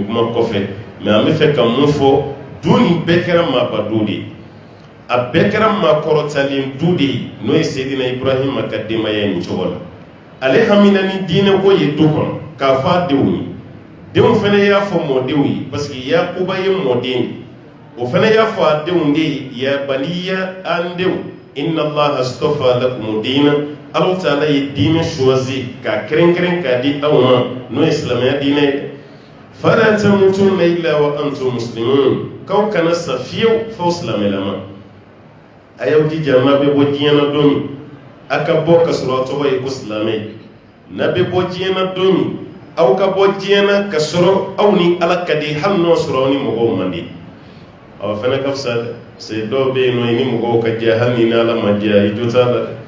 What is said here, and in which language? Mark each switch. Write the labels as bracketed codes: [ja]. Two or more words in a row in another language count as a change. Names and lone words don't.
[bm] kuma kɔfɛ mɛ an bɛ fɛ ka mun fɔ du nin bɛɛ kɛra maaba du de ye a bɛɛ kɛra maakɔrɔtalen du de ye n'o ye Seydina Ibrahima ka denbaya nin cogo la ale hamina ni diinɛ ko ye du kɔnɔ k'a fɔ a denw ye denw fana y'a fɔ mɔdenw ye [fr] parce que [bm] Yakuba ye mɔden ye o fana y'a fɔ a denw de ye [ar] يا بني [bm] an denw [ar] إن الله اصطفى لكم الدين [bm] Alahu Taala ye diinɛ choisi k'a kɛrɛnkɛrɛn k'a di aw ma n'o ye silamɛya diinɛ ye [ar] فلا تموتن إلا وأنتم مسلمون [bm] k'aw kana sa fiyewu f'aw silamɛlama a y'aw jija n'a bɛ bɔ diɲɛ na don min a ka bɔ ka sɔrɔ a tɔgɔ ye ko silamɛ n'a bɛ bɔ diɲɛ na don min aw ka bɔ diɲɛ na ka sɔrɔ aw ni Ala ka di hali n'o sɔrɔ aw ni mɔgɔw man di aw fana ka fisa dɛ c'est dɔw bɛ yen nɔ i ni mɔgɔw ka diya hali ni Ala ma diya i jo t'a la